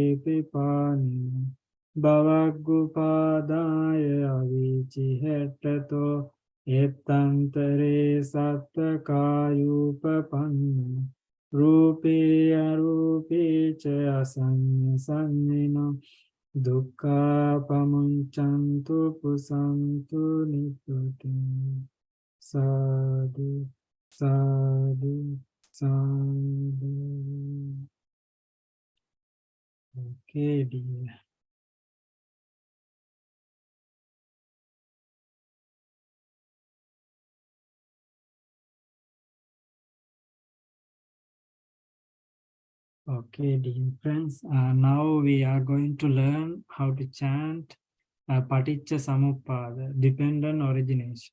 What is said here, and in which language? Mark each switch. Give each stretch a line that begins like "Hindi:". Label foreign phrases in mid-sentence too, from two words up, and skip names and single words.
Pali: පිපානිනෝ භවග්ගුපාදාය අවීචි හෙට්ටතෝ එත්තන්තරේ සත්තකායුපපන්න රූපේ අරූපේ ච අසඤ්ඤ සංඤිනෝ දුක්ඛා පමුංචන්තු පුසන්තු නිප්පතින් සාදු සාදු සාදු.
English: Okay, dear. Okay, dear friends, now we are going to learn how to chant
Pali: Paticca Samuppada,
English: dependent origination.